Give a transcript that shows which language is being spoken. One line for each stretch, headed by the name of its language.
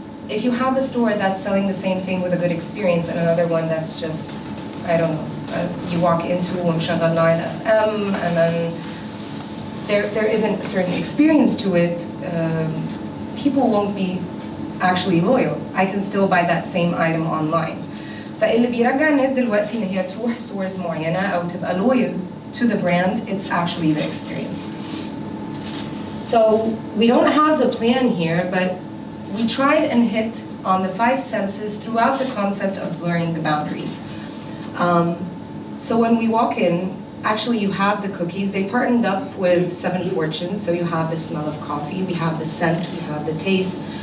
English: If you have a store that's selling the same thing with a good experience and another one that's just, I don't know, you walk into
Arabic: ومشغل
English: 9FM and then there isn't a certain experience to it, people won't be actually loyal. I can still buy that same item online.
Arabic: فاللي بيرجع الناس دلوقتي ان هي تروح stores معينة أو تبقى
English: loyal to the brand, it's actually the experience. So we don't have the plan here, but we tried and hit on the 5 senses throughout the concept of blurring the boundaries. So when we walk in, actually you have the cookies. They partnered up with 7 Fortunes, so you have the smell of coffee, we have the scent, we have the taste.